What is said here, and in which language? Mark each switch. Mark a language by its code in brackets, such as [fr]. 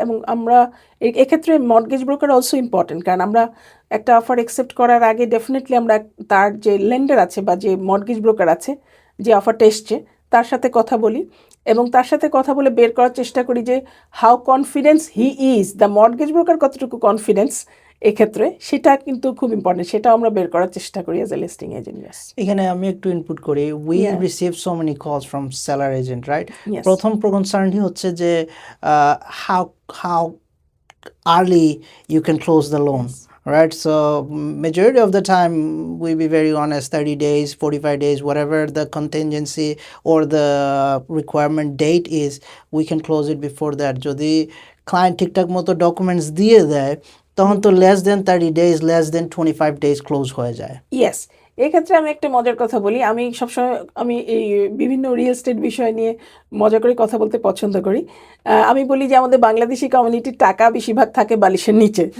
[bn] এবং আমরা এক্ষেত্রে মর্টগেজ ব্রোকার অলসো ইম্পর্টেন্ট, কারণ আমরা একটা অফার অ্যাকসেপ্ট করার আগে ডেফিনেটলি আমরা তার যে লেন্ডার আছে বা যে মর্টগেজ ব্রোকার আছে, যে অফারটা এসছে, তার সাথে কথা বলি, এবং তার সাথে কথা বলে বের করার চেষ্টা করি যে [en] how confidence he is, [bn] the mortgage broker কতটুকু কনফিডেন্স এক্ষেত্রে, সেটা কিন্তু খুব ইম্পর্টেন্ট, সেটাও আমরা বের করার চেষ্টা করি [en] As a listing agent. Yes, [bn] এখানে আমি একটু ইনপুট করি। [en] We Yeah. Receive so many calls from seller agent, right? Yes. [bn] প্রথম কনসার্নই হচ্ছে যে [en] How how early you can close the loan, right? So majority of the time, we be very honest, 30 days, 45 days, whatever the contingency or the requirement date is, we can close it before that. [bn] যদি client ঠিকঠাক মতো documents দিয়ে দেয়, তখন তো [en] less than 30 days, less than 25 days [bn] close হয়ে যায়। [en] yes, [bn] এক্ষেত্রে আমি একটা মজার কথা বলি। আমি সবসময় এই বিভিন্ন রিয়েল এস্টেট বিষয় নিয়ে মজা করে কথা বলতে পছন্দ করি। আমি বলি যে আমাদের বাংলাদেশি কমিউনিটির টাকা বেশিরভাগ থাকে বালিশের নিচে।